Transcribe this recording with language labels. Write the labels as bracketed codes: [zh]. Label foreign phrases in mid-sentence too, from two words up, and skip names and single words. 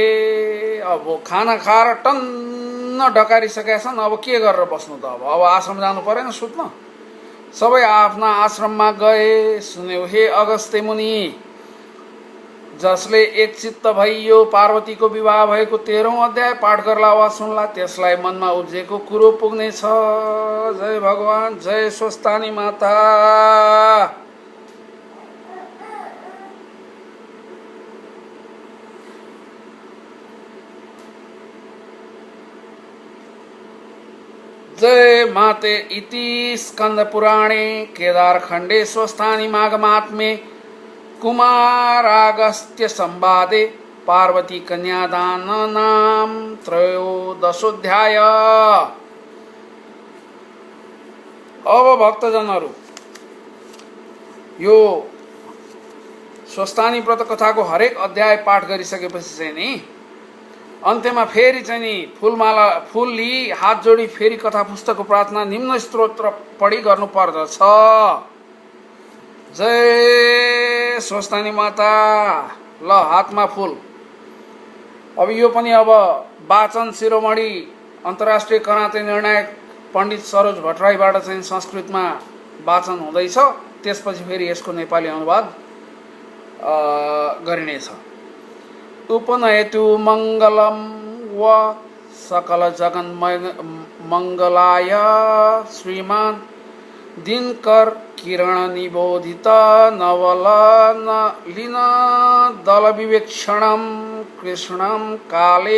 [ne] अब खाना खाएर टन्न ढकारिसकेका छन्, अब के गरेर बस्नु त? अब आश्रम जानु परेन सुत्न? सबै आफ्ना आश्रममा गए। सुन्यौ हे अगस्त्य मुनि, जसले एकचित्त भई यो पार्वतीको विवाह भएको 13औं अध्याय पाठ गर्ला वा सुन्ला त्यसलाई मनमा उब्जेको कुरो पुग्नेछ। जय भगवान, जय स्वस्थानी माता। जय माते। [sa] इति स्कंद पुराणे केदारखंडे स्वस्थानी माघमात्म्ये कुमारागस्त्य संवादे पार्वती कन्यादान नाम त्रयोदशोध्याय। [ne] अब भक्तजनहरू, यो स्वस्थानी व्रत कथाको हरेक अध्याय पाठ गरिसकेपछि चाहिँ नि अन्त्यमा फेरि चाहिँ नि फूलमाला फूल लिई हात जोडी फेरि कथा पुस्तकको प्रार्थना निम्न स्तोत्र पढी गर्नु पर्दछ। जय स्वस्थानी माता। ल हातमा फूल। अब यो पनि अब वाचन शिरोमणि अन्तर्राष्ट्रिय कराते निर्णायक पण्डित सरोज भट्टराईबाट चाहिँ संस्कृतमा वाचन हुँदैछ। त्यसपछि फेरि यसको नेपाली अनुवाद गरिनेछ। [sa] उपनयतु मंगलम व सकल जगन मंगलाय श्रीमान दिनकर किरण निबोधित नवल लीन दल विवेक्षणम कृष्णम काले